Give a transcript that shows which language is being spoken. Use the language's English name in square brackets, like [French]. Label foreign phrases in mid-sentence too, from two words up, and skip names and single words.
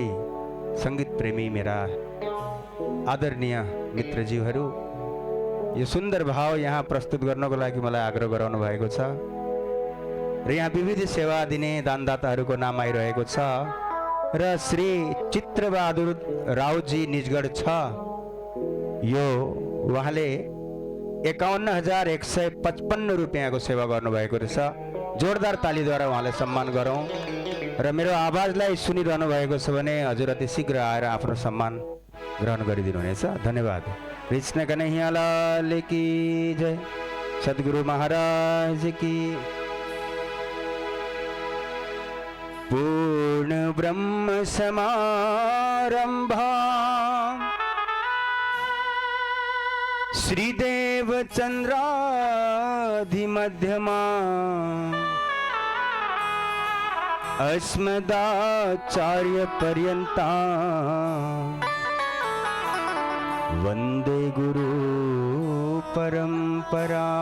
[Nepali] संगीत प्रेमी मेरा आदरणीय मित्रज्यूहरू, यो सुन्दर भाव यहाँ प्रस्तुत गर्नको लागि मलाई आग्रह गराउनु भएको छ र यहाँ विविध सेवा दिने दानदाताहरूको नाम आइरहेको छ र श्री चित्रबहादुर राउजी निजगढ छ, यो उहाँले 51,155 रुपियाँको सेवा गर्नुभएको रहेछ। जोरदार तालीद्वारा उहाँलाई सम्मान गरौँ र मेरो आवाजलाई सुनिरहनु भएको छ भने हजुर अति शीघ्र आएर आफ्नो सम्मान ग्रहण गरिदिनु हुनेछ। [Hindi] धन्यवाद। कृष्ण कन्हैया लाल की जय। सद्गुरु महाराज की। [Sanskrit] पूर्ण ब्रह्म समारंभा श्रीदेव चंद्राधि मध्यमा अस्मदाचार्य पर्यंता वंदे गुरु परंपरा।